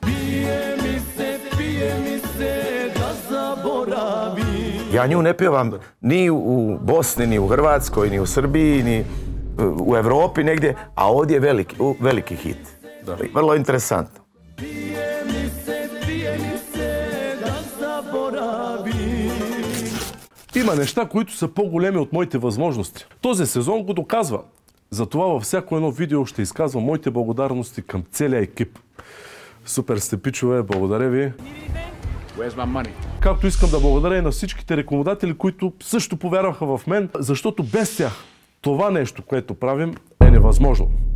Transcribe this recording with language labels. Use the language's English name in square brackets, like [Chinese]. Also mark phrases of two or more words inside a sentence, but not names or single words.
[Serbian] Pije mi se da zaboravim. Ja nju ne pjevam ni u Bosni, ni u Hrvatskoj, ni u Srbiji, ni u Evropi negdje, a ovdje je veliki hit. Vrlo interesantno. Pije mi se da zaboravim. [Bulgarian] Има неща, които са по-големи от моите възможности. Този сезон го доказва. Затова във всяко едно видео ще изказвам моите благодарности към целия екип. Супер сте, пичове, благодаря ви. Както искам да благодаря и на всичките рекламодатели, които също повярваха в мен, защото без тях това нещо, което правим, е невъзможно.